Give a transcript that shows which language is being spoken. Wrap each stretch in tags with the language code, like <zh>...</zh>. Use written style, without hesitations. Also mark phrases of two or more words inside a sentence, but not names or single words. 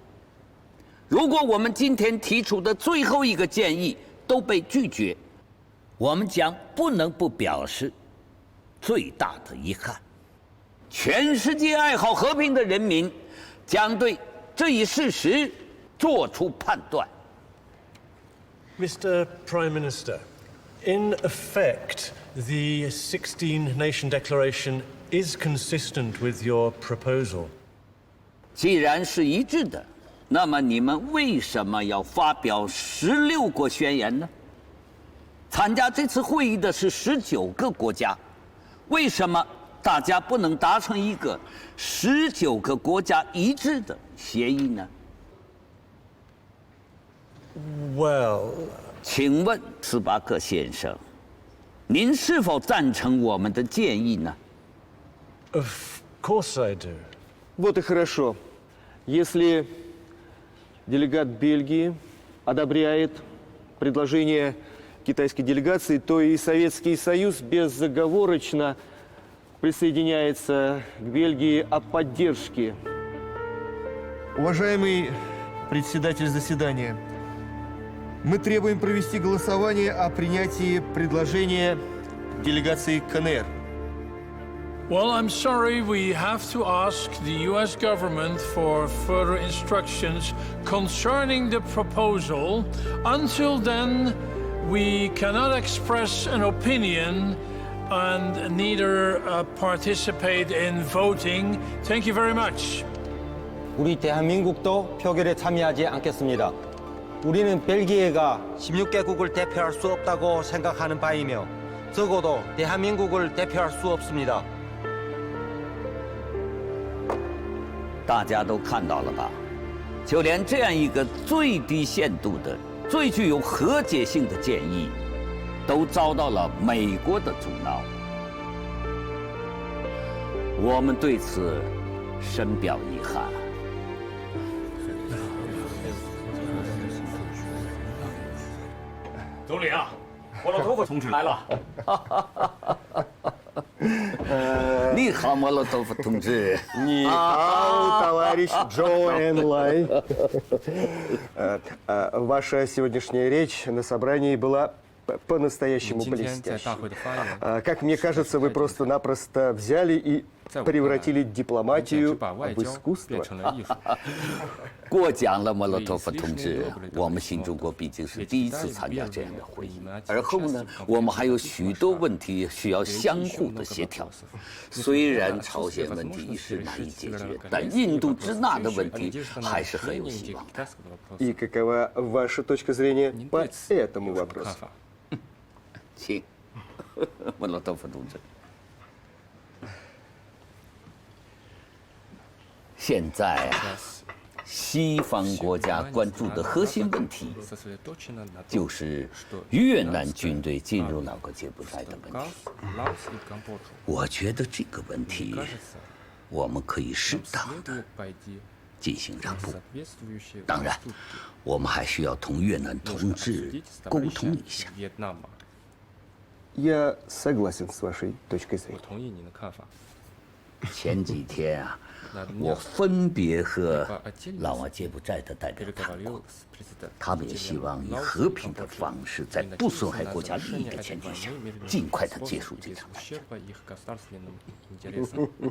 <zh>如果我们今天提出的最后一个建议都被拒绝，我们将不能不表示最大的遗憾。全世界爱好和平的人民将对这一事实做出判断。</zh> <en>Mr. Prime Minister, in effect, the 16-nation declaration is consistent with your proposal.</en> <zh>既然是一致的，那么你们为什么要发表16国宣言呢？参加这次会议的是19个国家，为什么大家不能达成一个19个国家一致的协议呢？</zh> <en>Well,</en> <zh>请问斯巴克先生，您是否赞成我们的建议呢？</zh> <en>of course I do.</en> <ru>Вот и хорошо. Если делегат Бельгии одобряет предложение китайской делегации, то и Советский Союз безоговорочно присоединяется к Бельгии о поддержке. Уважаемый председатель заседания, мы требуем провести голосование о принятии предложения делегации КНР.</ru> <en>Well, I'm sorry, we have to ask the US government for further instructions concerning the proposal. Until then, we cannot express an opinion and neither participate in voting. Thank you very much.</en> <ko>우리 대한민국도 표결에 참여하지 않겠습니다. 우리는 벨기에가 16개국을 대표할 수 없다고 생각하는 바이며 적어도 대한민국을 대표할 수 없습니다.</ko> <zh>大家都看到了吧？就连这样一个最低限度的、最具有和解性的建议，都遭到了美国的阻挠。我们对此深表遗憾。总理啊，莫洛托夫同志来了。你好，莫洛托夫同志。你好,</zh> <ru>товарищ Джо Энлай. Ваша сегодняшняя речь на собрании была по-настоящему блестящей. Как мне кажется, вы просто-напросто взяли и превратили дипломатию в искусство.</ru> <zh>过奖了，莫洛托夫同志。我们新中国毕竟是第一次参加这样的会议，而后呢，我们还有许多问题需要相互的协调。虽然朝鲜问题一时难以解决，但印度支那的问题还是很有希望的。</zh> <ru>И какова ваша точка зрения по этому вопросу?</ru> <zh>请，莫洛托夫同志。现在啊，西方国家关注的核心问题，就是越南军队进入那个柬埔寨的问题。我觉得这个问题，我们可以适当的进行让步。当然，我们还需要同越南同志沟通一下。</zh> <ru>Я согласен с вашей точкой зрения.</ru> <zh>前几天啊，我分别和老挝柬埔寨的代表谈过，他们也希望以和平的方式，在不损害国家利益的前提下，尽快的结束这场战争。</zh>